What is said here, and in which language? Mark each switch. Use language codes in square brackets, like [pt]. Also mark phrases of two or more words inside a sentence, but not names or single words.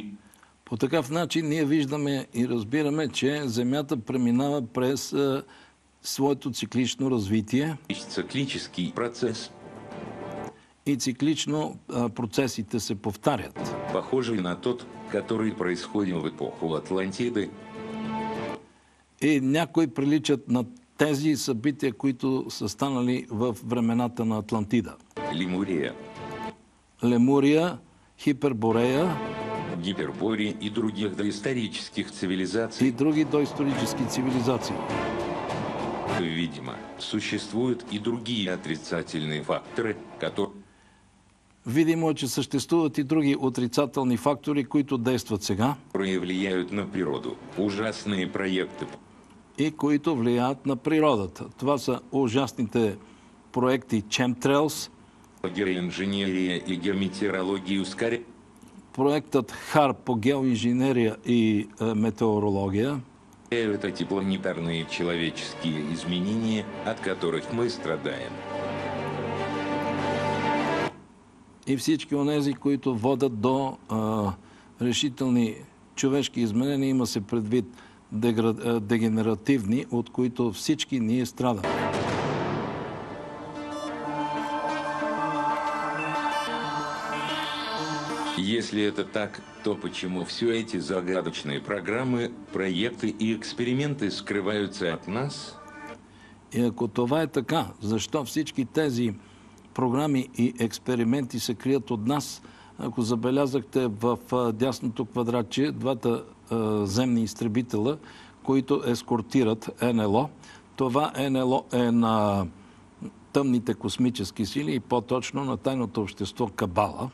[bg] по такъв начин ние виждаме и разбираме, че Земята преминава през своето циклично развитие [ru] циклический процесс, [bg] и циклично процесите се повтарят. [ru] похожий на тот, который происходил в эпоху Атлантиды, [bg] И някои приличат на тези събития, които са станали в времената на Атлантида. Лемурия, Лемурия, Хиперборея [ru] Гипербория и других доисторических цивилизаций, [bg] и други доисторически цивилизации. [ru] видимо, существуют и другие отрицательные факторы, которые [bg] Видимо е, че съществуват и други отрицателни фактори, които действат сега [ru] влияют на природу. Ужасные проекты [bg] и които влияят на природата. Това са ужасните проекти Chemtrails, [ru] по геоинженерии и геометеорологии ускоряют [bg] проектът ХАР по геоинженерия и метеорология [ru] эти планетарные человеческие изменения, от которых мы страдаем. [bg] и всички онези, които водят до решителни човешки изменения, има се предвид дегенеративни, от които всички ние страдаме. [ru] Если это так, то почему все эти загадочные программы, проекты и эксперименты скрываются от нас? [bg] И ако това е така, защо всички тези програми и експерименти се крият от нас? Ако забелязахте в дясното квадратче двата земни изтребителя, които ескортират НЛО, това НЛО е на тъмните космически сили и по-точно на тайното общество Кабала.